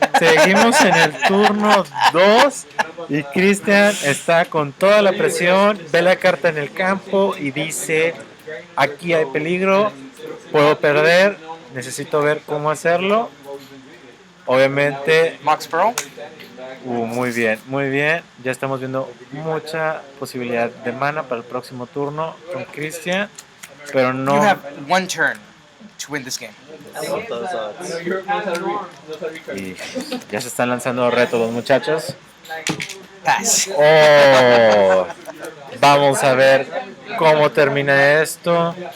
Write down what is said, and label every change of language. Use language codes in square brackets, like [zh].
[es] Seguimos en el turno 2 y Christian está con toda la presión, ve la carta en el campo y dice, aquí hay peligro, puedo perder, necesito ver cómo hacerlo. Obviamente, [en] Max Pearl. [es] muy bien, ya estamos viendo mucha posibilidad de mana para el próximo turno con Christian, pero [en] You [es] no... [en] have one turn to win this game. I love those odds. [es] Y ya se están lanzando retos los muchachos. [en] Pass. [es] Oh, vamos a ver cómo termina esto.